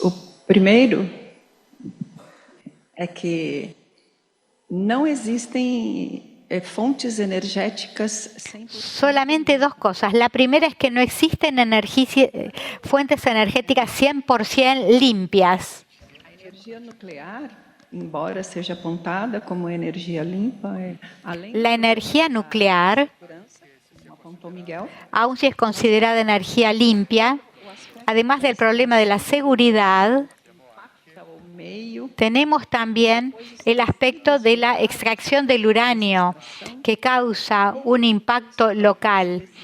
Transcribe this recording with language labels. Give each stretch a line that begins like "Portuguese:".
Portuguese: O primeiro é que não existem fuentes energéticas 100%.
Spanish: Solamente dos cosas. La primera es que no existen fuentes energéticas 100% limpias.
Portuguese: A energia nuclear, embora seja apontada como energia limpa,
Spanish: la energía nuclear,
Portuguese: como apontou Miguel,
Spanish: aun si es considerada energía limpia, además del problema de la seguridad, tenemos también el aspecto de la extracción del uranio, que causa un impacto local.